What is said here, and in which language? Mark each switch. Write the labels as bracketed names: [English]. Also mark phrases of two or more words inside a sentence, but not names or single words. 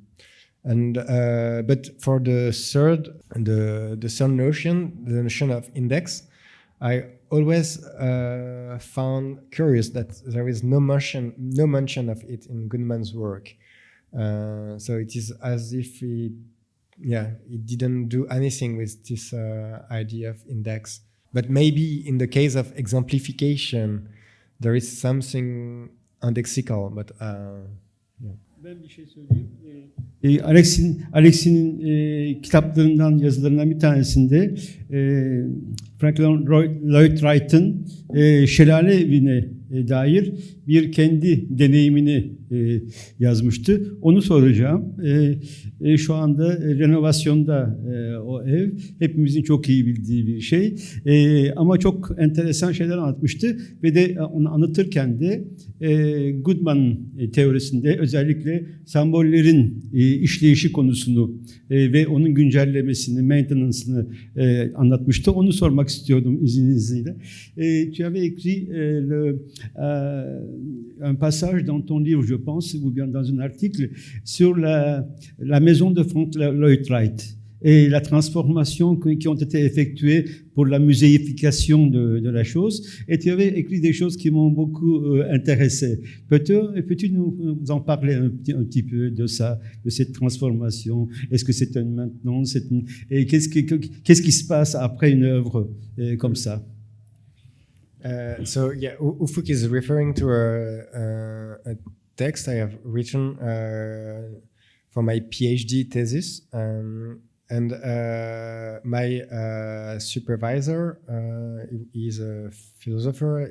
[English] And but for the third notion, the notion of index, I always found curious that there is no mention of it in Goodman's work. So it is as if he didn't do anything with this idea of index. But maybe in the case of exemplification, there is something indexical, but [Turkish] Ben bir şey söyleyeyim. Alexis'in kitaplarından, yazılarından bir tanesinde Franklin Lloyd Wright'ın Şelale Evi'ne dair bir kendi deneyimini yazmıştı. Onu soracağım. Şu anda renovasyonda o ev. Hepimizin çok iyi bildiği bir şey. Ama çok enteresan şeyler anlatmıştı. Ve de onu anlatırken de Goodman'ın teorisinde özellikle sembollerin işleyişi konusunu ve onun güncellemesini, maintenance'ını anlatmıştı. Onu sormak istiyordum izninizle. [French] Tu avais écrit un passage dans ton livre, je pense, ou bien dans un article, sur la maison de Frank Lloyd Wright et la transformation qui ont été effectuées pour la muséification de la chose. Et tu avais écrit des choses qui m'ont beaucoup intéressé. Peux-tu nous en parler un petit peu de ça, de cette transformation? Est-ce que c'est une maintenance? Et qu'est-ce qui se passe après une œuvre comme ça? [English] So yeah, Ufuk is referring to a text I have written for my PhD thesis. And my supervisor is a philosopher.